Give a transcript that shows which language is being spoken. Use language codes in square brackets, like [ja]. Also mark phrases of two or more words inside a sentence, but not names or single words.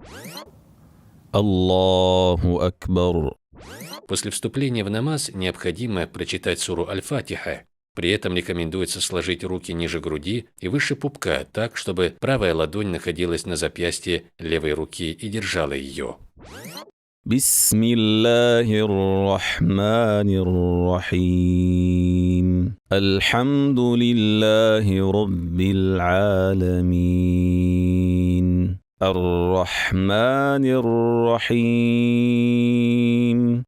[ar] الله أكبر. [ru] После вступления в намаз необходимо прочитать суру Аль-Фатиха. При этом рекомендуется сложить руки ниже груди и выше пупка, так, чтобы правая ладонь находилась на запястье левой руки и держала ее. [ar] بسم الله الرحمن الرحيم. الحمد لله رب العالمين. الرحمن الرحيم.